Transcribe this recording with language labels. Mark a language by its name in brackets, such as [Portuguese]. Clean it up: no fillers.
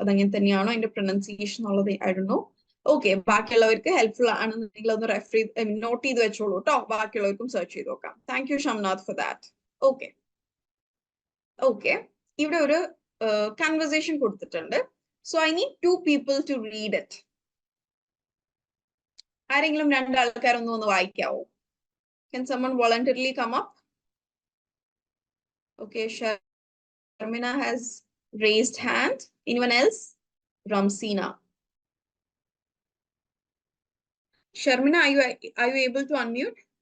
[Malayalam] അതങ്ങനെ തന്നെയാണോ അതിന്റെ പ്രൊനൗൺസിയേഷൻ എന്നുള്ളത് [English] I don't know. [Malayalam] ഓക്കെ, ബാക്കിയുള്ളവർക്ക് ഹെൽപ്ഫുൾ ആണെന്നുണ്ടെങ്കിൽ ഒന്ന് നോട്ട് ചെയ്ത് വെച്ചോളൂ കേട്ടോ. ബാക്കിയുള്ളവർക്കും സെർച്ച് ചെയ്ത് നോക്കാം. [English] Thank you Shamnath for that. [Malayalam] Okay, okay, ഇവിടെ ഒരു കൺവെർസേഷൻ കൊടുത്തിട്ടുണ്ട്. [English] So I need 2 people to read it. [Malayalam] ആരെങ്കിലും രണ്ടാൾക്കാരൊന്നും ഒന്ന് വായിക്കാവോ? [English] Can someone voluntarily come up? Okay, Sharmina has raised hand. Anyone else? Ramsina. Sharmina, are you able to unmute?